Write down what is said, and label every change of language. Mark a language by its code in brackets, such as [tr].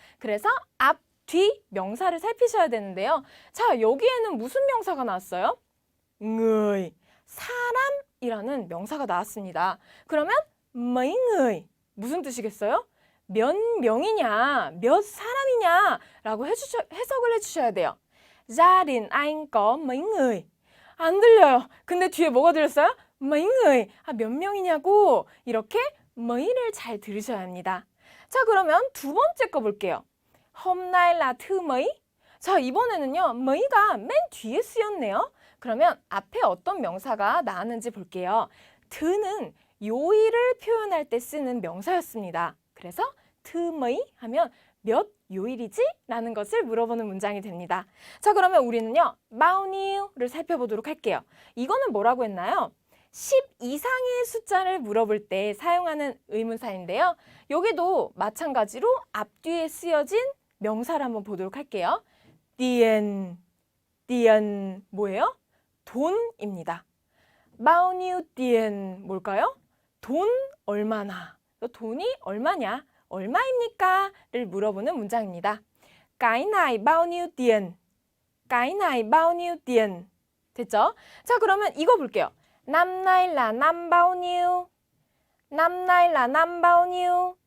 [ko] 그래서 앞, 뒤 명사를 살피셔야 되는데요. 자, 여기에는 무슨 명사가 나왔어요? người, 사람이라는 명사가 나왔습니다. 그러면 [vi] mấy người, [ko] 무슨 뜻이겠어요? 몇 명이냐, 몇 사람이냐 라고 해석을 해주셔야 돼요. [vi] Gia đình anh có mấy người? [ko] 안 들려요. 근데 뒤에 뭐가 들렸어요? [vi] mấy người. [ko] 몇 명이냐고. 이렇게 mê이를 잘 들으셔야 합니다. 자, 그러면 두 번째 거 볼게요. [vi] hôm nay là thứ mấy? [ko] 자, 이번에는요. mê이가 맨 뒤에 쓰였네요. 그러면 앞에 어떤 명사가 나왔는지 볼게요. 드는 요일을 표현할 때 쓰는 명사였습니다. 그래서 [vi] thứ mấy [ko] 하면 몇 요일이지? 라는 것을 물어보는 문장이 됩니다. 자, 그러면 우리는요. bao nhieu를 살펴보도록 할게요. 이거는 뭐라고 했나요? 10 이상의 숫자를 물어볼 때 사용하는 의문사인데요. 여기도 마찬가지로 앞뒤에 쓰여진 명사를 한번 보도록 할게요. [vi] tiền, tiền [ko] 뭐예요? 돈입니다. [vi] bao nhiêu tiền [ko] 뭘까요? 돈 얼마나? 돈이 얼마냐? 얼마입니까? 를 물어보는 문장입니다. [vi] cái này bao nhiêu tiền? cái này bao nhiêu tiền? [ko] 됐죠? 자, 그러면 이거 볼게요. [vi] năm nay là năm bao nhiêu? năm nay là năm bao nhiêu?